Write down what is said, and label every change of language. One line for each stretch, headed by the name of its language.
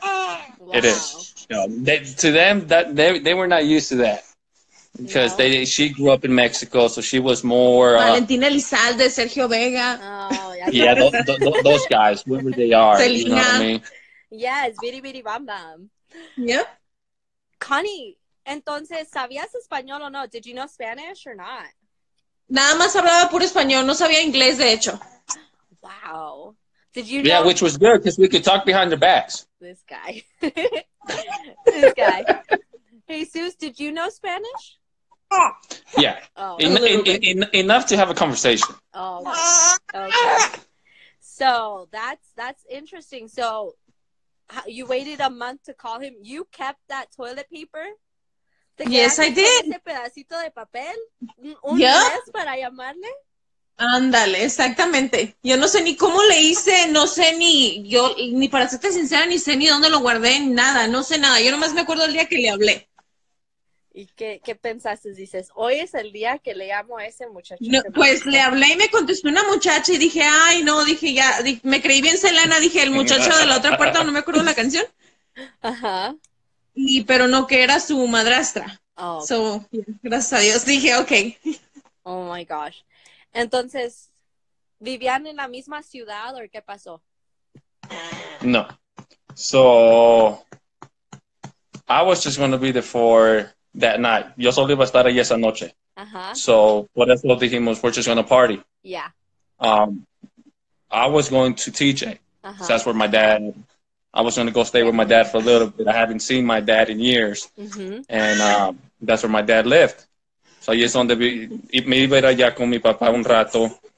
English: Wow. It is. You know, to them, that they were not used to that. Because she grew up in Mexico, so she was more... Valentina Elizalde, Sergio Vega. Oh, yeah, those guys, whoever they are. Selena. You know what I mean? Yes, Bidi Bidi Bam Bam. Yep.
Spanish: Connie, entonces, ¿sabías español o no?
English: Did you know Spanish or not?
Spanish: Nada más hablaba puro español, no sabía inglés, de hecho.
English: Wow. Did you know? Yeah, which was good, because we could talk behind their backs. This guy. This guy. Jesus, did you know Spanish? Yeah, oh, enough to have a conversation. Oh, okay. So that's interesting. So you waited a month to call him. You kept that toilet paper? Yes, I did.
Spanish: Ese pedacito de papel, un mes para llamarle. Ándale, exactamente. Yo no sé ni cómo le hice, no sé ni para serte sincera, ni sé ni dónde lo guardé, nada, no sé nada. Yo nomás me acuerdo el día que le hablé. ¿Y qué pensaste? Dices, hoy es el día que le llamo a ese muchacho. No, pues le hablé y me contestó una muchacha y dije, ay, no, dije ya, me creí bien Selena, dije, el muchacho de la otra puerta, no me acuerdo la canción. Ajá. Pero no, que era su madrastra.
English: Oh. Okay.
Spanish: So, gracias a Dios, dije, ok.
English: Oh my gosh.
Spanish: Entonces, ¿vivían en la misma ciudad o qué pasó? No.
English: So, I was just going to be there for that night.
Spanish: Yo solo iba a estar ahí esa noche.
English: Uh-huh. So,
Spanish: por eso dijimos,
English: we're just going to party. Yeah. I was going to TJ. Uh-huh. So that's where my dad, I was going to go stay with my dad for a little bit. I haven't seen my dad in years. Mm-hmm. And that's where my dad lived.
Spanish: So ahí es donde me iba a ir allá con mi papá un rato.